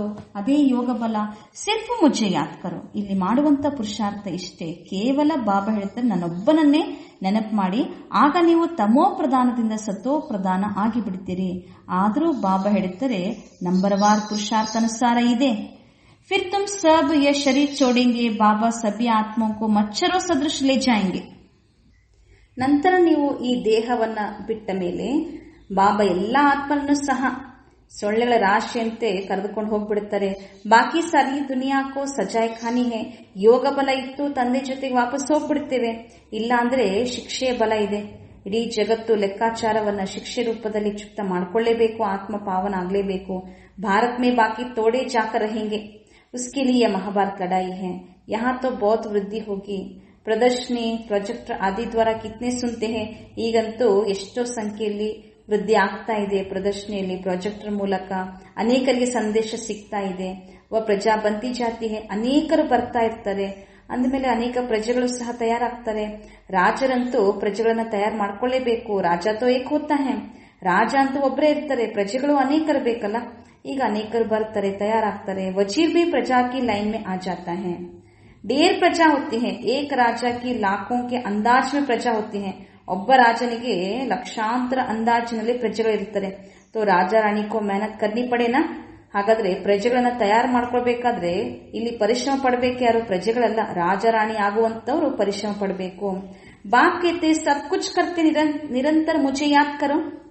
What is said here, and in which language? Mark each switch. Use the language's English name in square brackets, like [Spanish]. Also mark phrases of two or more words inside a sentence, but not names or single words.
[Kannada] ಅದೇ ಯೋಗ ಬಲ. [Hindi] सिर्फ मुझे याद करो. [Kannada] ಇಲ್ಲಿ ಮಾಡುವಂತ ಪುರುಷಾರ್ಥ ಇಷ್ಟೇ, ಕೇವಲ ಬಾಬಾ ಹೇಳ್ತಾರೆ ನನ್ನೊಬ್ಬನನ್ನೇ ನೆನಪು ಮಾಡಿ. ಆಗ ನೀವು ತಮೋ ಪ್ರಧಾನದಿಂದ ಸತೋ ಪ್ರಧಾನ ಆಗಿಬಿಡ್ತೀರಿ. ಆದರೂ ಬಾಬಾ ಹೇಳ್ತಾರೆ ನಂಬರವಾರ್ ಪುರುಷಾರ್ಥ ಅನುಸಾರ ಇದೆ. [Hindi] फिर तुम सब ये शरीर छोड़ेंगे, बाबा सभी आत्माओं को मच्छरों सदृश ले जाएंगे. [Kannada] ನಂತರ ನೀವು ಈ ದೇಹವನ್ನ ಬಿಟ್ಟ ಮೇಲೆ ಬಾಬಾ ಎಲ್ಲಾ ಆತ್ಮರನ್ನು ಸಹ ಸೊಳ್ಳೆಗಳ ರಾಶಿಯಂತೆ ಕರೆದುಕೊಂಡು ಹೋಗ್ಬಿಡುತ್ತಾರೆ. [Hindi] बाकी सारी दुनिया को सजाएं खानी है. [Kannada] ಯೋಗ ಬಲ ಇತ್ತು ತಂದೆ ಜೊತೆಗೆ ವಾಪಸ್ ಹೋಗ್ಬಿಡ್ತೇವೆ, ಇಲ್ಲ ಅಂದ್ರೆ ಶಿಕ್ಷೆಯ ಬಲ ಇದೆ. ಇಡೀ ಜಗತ್ತು ಲೆಕ್ಕಾಚಾರವನ್ನ ಶಿಕ್ಷೆ ರೂಪದಲ್ಲಿ ಚುಕ್ತ ಮಾಡ್ಕೊಳ್ಳೇಬೇಕು. ಆತ್ಮ ಪಾವನ ಆಗ್ಲೇಬೇಕು. [Hindi] भारत में बाकी थोड़े जाकर रहेंगे, उसके लिए महाभारत लड़ाई है. यहाँ तो बहुत वृद्धि होगी. प्रदर्शनी, प्रोजेक्टर आदि द्वारा कितने सुनते हैं. [Kannada] ಈಗಂತೂ ಎಷ್ಟೋ ಸಂಖ್ಯೆಯಲ್ಲಿ ವೃದ್ಧಿ ಆಗ್ತಾ ಇದೆ. ಪ್ರದರ್ಶನಿಯಲ್ಲಿ, ಪ್ರಾಜೆಕ್ಟರ್ ಮೂಲಕ ಅನೇಕರಿಗೆ ಸಂದೇಶ ಸಿಗ್ತಾ ಇದೆ. [Hindi] प्रजा बनती जाती है. [Kannada] ಅನೇಕರು ಬರ್ತಾ ಇರ್ತಾರೆ. ಅಂದಮೇಲೆ ಅನೇಕ ಪ್ರಜೆಗಳು ಸಹ ತಯಾರಾಗ್ತಾರೆ. ರಾಜರಂತೂ ಪ್ರಜೆಗಳನ್ನ ತಯಾರು ಮಾಡ್ಕೊಳ್ಳೇಬೇಕು. [Hindi] राजा तो एक होता है. [Kannada] ರಾಜ ಅಂತೂ ಒಬ್ಬರೇ ಇರ್ತಾರೆ, ಪ್ರಜೆಗಳು ಅನೇಕರು ಬೇಕಲ್ಲ. ಈಗ ಅನೇಕರು ಬರ್ತಾರೆ, ತಯಾರಾಗ್ತಾರೆ. [Hindi] ವಜೀರ್ भी प्रजा की लाइन में आ जाता है. ढेर प्रजा होती है. एक राजा की लाखों के अंदाज में प्रजा होती है. [Kannada] ಒಬ್ಬ ರಾಜನಿಗೆ ಲಕ್ಷಾಂತರ ಅಂದಾಜಿನಲ್ಲಿ ಪ್ರಜೆಗಳು ಇರ್ತಾರೆ. [Hindi] तो राजा रानी को मेहनत करनी पड़े ना. [Kannada] ಹಾಗಾದ್ರೆ ಪ್ರಜೆಗಳನ್ನ ತಯಾರು ಮಾಡ್ಕೊಳ್ಬೇಕಾದ್ರೆ ಇಲ್ಲಿ ಪರಿಶ್ರಮ ಪಡಬೇಕು ಯಾರು? ಪ್ರಜೆಗಳಲ್ಲ, ರಾಜ ರಾಣಿ ಆಗುವಂತವ್ರು ಪರಿಶ್ರಮ ಪಡಬೇಕು. [Hindi] बाप कहते सब कुछ करते निरंतर मुझे याद करो.